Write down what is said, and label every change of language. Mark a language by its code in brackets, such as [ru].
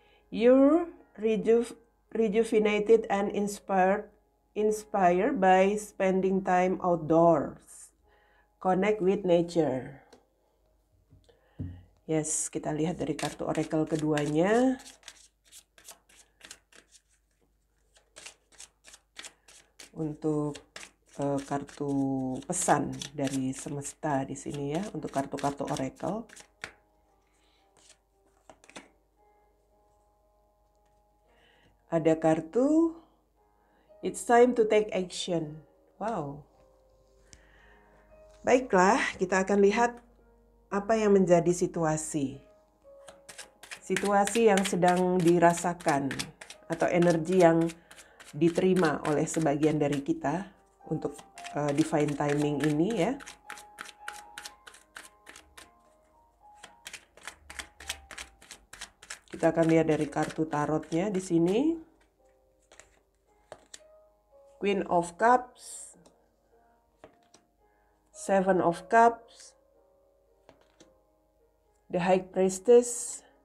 [en] You're rejuvenated and inspired by spending time outdoors. Connect with nature. [id] Yes, kita lihat dari kartu oracle keduanya. Untuk kartu pesan dari semesta di sini ya, untuk kartu-kartu oracle. Ada kartu [en] It's time to take action. [id] Wow. Baiklah, kita akan lihat apa yang menjadi situasi. Situasi yang sedang dirasakan atau energi yang diterima oleh sebagian dari kita untuk divine timing ini ya. Kita akan lihat dari kartu tarotnya di sini. [en] Queen of Cups, Seven of Cups, the High Priestess,